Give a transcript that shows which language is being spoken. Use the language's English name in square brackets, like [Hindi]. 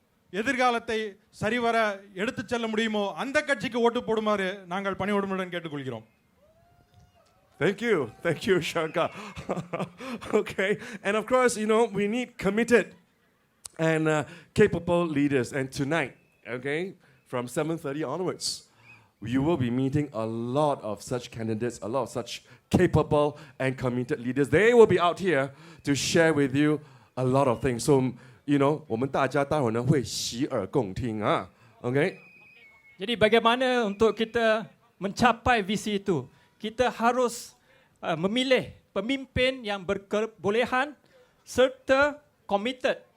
[Tamil] எதிர்காலத்தை சரிவர எடுத்துச் செல்ல முடியுமோ அந்த கட்சிக்கு ஓட்டு போடுமாறு நாங்கள் பணிவுடன் கேட்டுக்கொள்கிறோம். [English] Thank you, Shankar. Okay, and of course, we need committed and capable leaders. And tonight, okay, from 7:30 onwards, you will be meeting a lot of such candidates, a lot of such capable and committed leaders. They will be out here to share with you a lot of things. So, [Chinese] 我们大家待会儿呢会洗耳恭听啊 [English] ，OK？ [Malay] Jadi bagaimana untuk kita mencapai visi itu? Kita harus memilih pemimpin yang berkebolehan serta committed.